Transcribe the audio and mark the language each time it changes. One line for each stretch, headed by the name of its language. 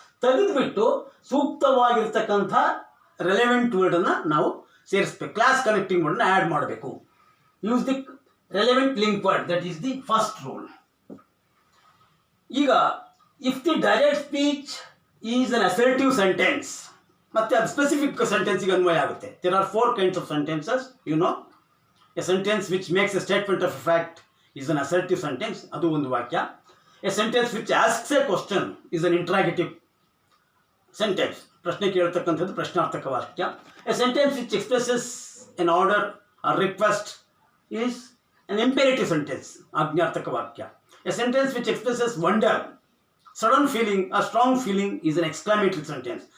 Kannada: ತೆಗೆದುಬಿಟ್ಟು ಸೂಕ್ತವಾಗಿರ್ತಕ್ಕಂಥ ರೆಲೆವೆಂಟ್ ವರ್ಡನ್ನು ನಾವು ಸೇರಿಸ್ಬೇಕು.
English: Clause connecting ವರ್ಡನ್ನ add ಮಾಡಬೇಕು. Use the relevant link word. That is the first rule. ಈಗ if the direct speech is an assertive sentence,
Kannada: ಮತ್ತೆ ಅದು specific ಸೆಂಟೆನ್ಸಿಗೆ ಅನ್ವಯ ಆಗುತ್ತೆ.
English: There are 4 kinds of sentences. You know, a sentence which makes a statement of a fact is an assertive sentence.
Kannada: ಅದು ಒಂದು ವಾಕ್ಯ.
English: A sentence which asks a question is an interrogative sentence.
Kannada: ಪ್ರಶ್ನೆ ಕೇಳ್ತಕ್ಕಂಥದ್ದು ಪ್ರಶ್ನಾರ್ಥಕ ವಾಕ್ಯ.
English: A sentence which expresses an order or request is an imperative sentence.
Kannada: ಆಜ್ಞಾರ್ಥಕ ವಾಕ್ಯ.
English: A sentence which expresses wonder, sudden feeling or strong feeling is an exclamatory sentence.